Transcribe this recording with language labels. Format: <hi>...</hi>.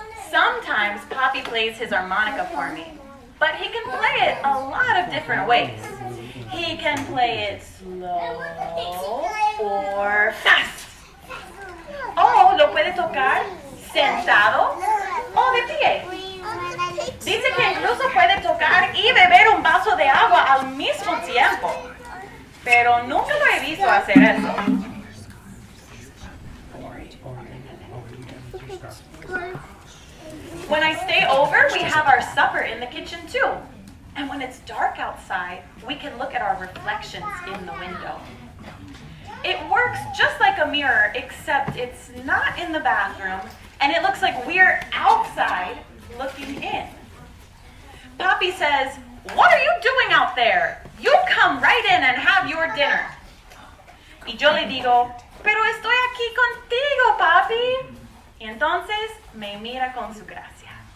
<en>Sometimes Poppy plays his harmonica for me, but he can play it a lot of different ways. He can play it slow or fast.</en> <es>O lo puede tocar sentado o de pie. Dice que incluso puede tocar y beber un vaso de agua al mismo tiempo. Pero nunca lo he visto hacer eso.</es> <en>When I stay over, we have our supper in the kitchen too. And when it's dark outside, we can look at our reflections in the window. It works just like a mirror, except it's not in the bathroom, and it looks like we're outside looking in. Poppy says, "What are you doing out there? You come right in and have your dinner."</en> <es>Y yo le digo, "Pero estoy aquí contigo, papi." Y entonces me mira con su gracia.</es>